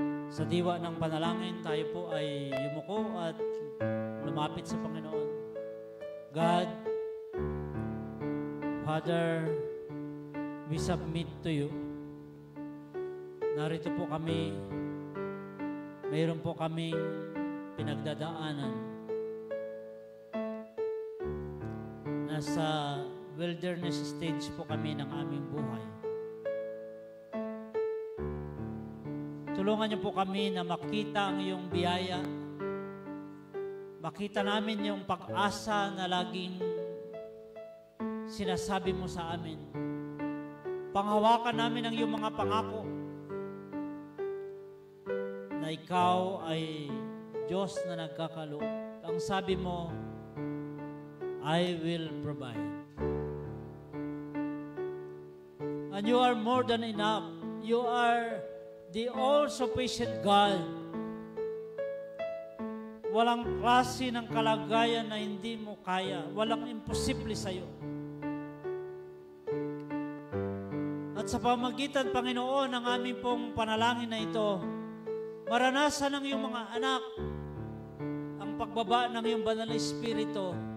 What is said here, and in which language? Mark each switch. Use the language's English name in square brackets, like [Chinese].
[Filipino] Sa diwa ng panalangin, tayo po ay yumuko at lumapit sa Panginoon. [English] God, Father, we submit to you. [Filipino] Narito po kami, mayroon po kaming pinagdadaanan. Nasa wilderness stage po kami ng aming buhay. Tulungan niyo po kami na makita ang iyong biyaya. Makita namin yung pag-asa na laging sinasabi mo sa amin. Panghawakan namin ang iyong mga pangako. na ikaw ay Diyos na nagkakaloob. Ang sabi mo, [English] I will provide. And you are more than enough. You are the all-sufficient God. [Filipino] Walang klase ng kalagayan na hindi mo kaya. Walang imposible sa iyo. At sa pamagitan, Panginoon, ng aming pong panalangin na ito, maranasan ng iyong mga anak ang pagbaba ng iyong banal na Espiritu.